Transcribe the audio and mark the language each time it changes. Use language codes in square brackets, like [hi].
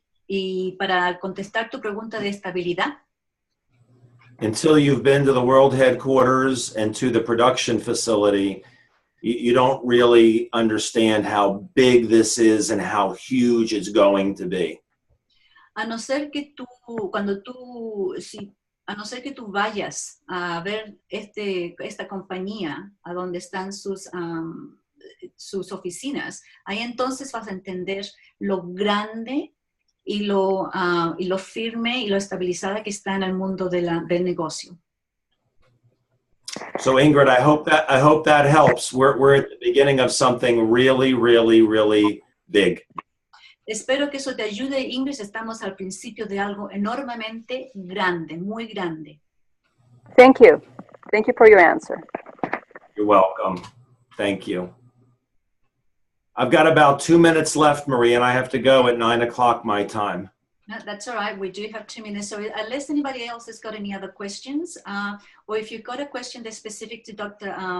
[es] Y para contestar tu pregunta de estabilidad, [en] until you've been to the world headquarters and to the production facility, you don't really understand how big this is and how huge it's going to be. [es] A no ser que tú vayas a ver esta compañía a donde están sus oficinas, ahí entonces vas a entender lo grande y lo firme y lo estabilizada que está en el mundo del negocio. [en] So Ingrid, I hope that helps. We're at the beginning of something really, really, really big. [es] Espero que eso te ayude, Ingrid. Estamos al principio de algo enormemente grande, muy grande. [en] Thank you. Thank you for your answer. You're welcome. Thank you. I've got about 2 minutes left, Marie, and I have to go at 9 o'clock my time. No, that's all right. We do have 2 minutes. So unless anybody else has got any other questions, or if you've got a question that's specific to Dr.